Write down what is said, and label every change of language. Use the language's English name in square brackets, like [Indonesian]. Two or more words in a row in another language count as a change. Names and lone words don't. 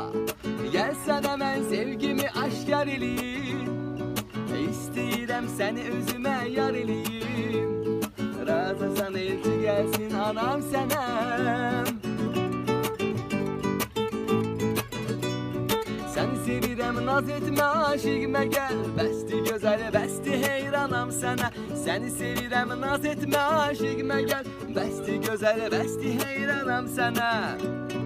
[Turkish] Gelsen hemen sevgimi aşkar eleyim. İsteyirəm seni özüme yar eleyim. Razısan elçi gelsin anam sana. [Azerbaijani] Seni sevirəm, naz etmə, aşığıma gəl. Bəsti gözəl, bəsti heyranam sənə. Səni sevirəm, naz etmə, aşığıma gəl. Bəsti gözəl, bəsti heyranam sənə.